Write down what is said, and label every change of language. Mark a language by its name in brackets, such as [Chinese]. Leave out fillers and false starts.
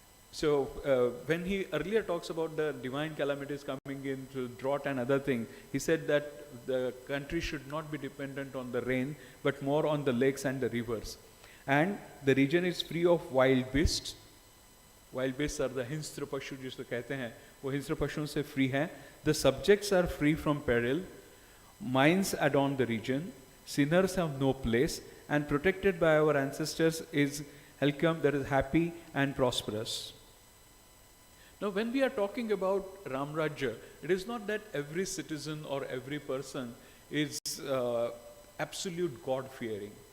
[English] So when he earlier talks about the divine calamities coming in through drought and other things, he said that the country should not be dependent on the rain, but more on the lakes and the rivers. And the region is free of wild beasts. Wild beasts are the [Hindi] हिंस्र पशु जिसको कहते हैं, वो हिंस्र पशुओं से free हैं. [English] The subjects are free from peril. Mines adorn the region. Sinners have no place, and protected by our ancestors is Helplink that is happy and prosperous. Now, when we are talking about Ram Rajya, it is not that every citizen or every person is absolute God-fearing.